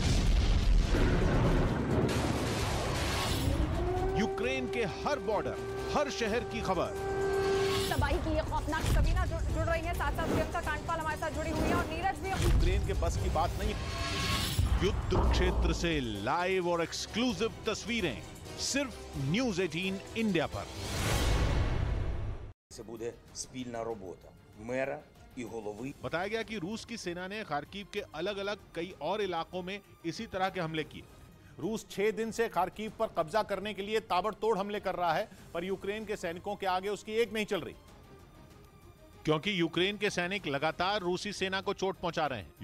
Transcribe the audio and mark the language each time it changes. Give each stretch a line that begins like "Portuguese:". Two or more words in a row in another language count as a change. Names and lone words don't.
Hindi: यूक्रेन के हर बॉर्डर, हर शहर की खबर। तबाही की ये खौफनाक सबीना जुड़ रही है, साथ साथ प्रियंका कांडपाल हमारे साथ जुड़ी हुई है और नीरज भी। यूक्रेन के बस की बात नहीं। युद्ध क्षेत्र से लाइव और एक्सक्लूसिव तस्वीरें सिर्फ न्यूज 18 इंडिया पर।
Ukrainian: Це буде спільна робота мера і голови।
Hindi: बताया गया कि रूस की सेना ने खार्किव के अलग अलग कई और इलाकों में इसी तरह के हमले किए। रूस 6 दिन से खार्किव पर कब्जा करने के लिए ताबड़तोड़ हमले कर रहा है, पर यूक्रेन के सैनिकों के आगे उसकी एक नहीं चल रही, क्योंकि यूक्रेन के सैनिक लगातार रूसी सेना को चोट पहुंचा रहे हैं।